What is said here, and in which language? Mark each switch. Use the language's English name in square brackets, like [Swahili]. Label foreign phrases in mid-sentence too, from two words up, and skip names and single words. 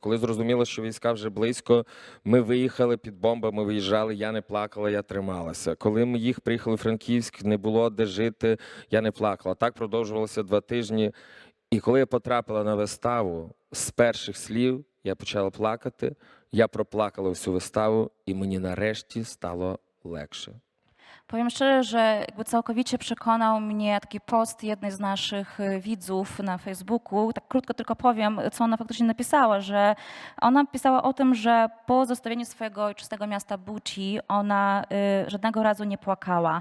[Ukrainian] Коли зрозуміла, що війська вже близько, ми виїхали під бомбами, виїжджали, я не плакала, я трималася. Коли ми їх приїхали в Франківськ, не було де жити, я не плакала. Так продовжувалося 2 тижні. І коли я потрапила на виставу, з перших слів я почала плакати, я проплакала всю виставу і mені нарешті стало lегше. [Polish] Powiem szczerze, że jakby całkowicie przekonał mnie taki post jednej z naszych widzów na Facebooku. Tak krótko tylko powiem, co ona faktycznie napisała, że ona pisała o tym, że po zostawieniu swojego ojczystego miasta Buchi ona żadnego razu nie płakała.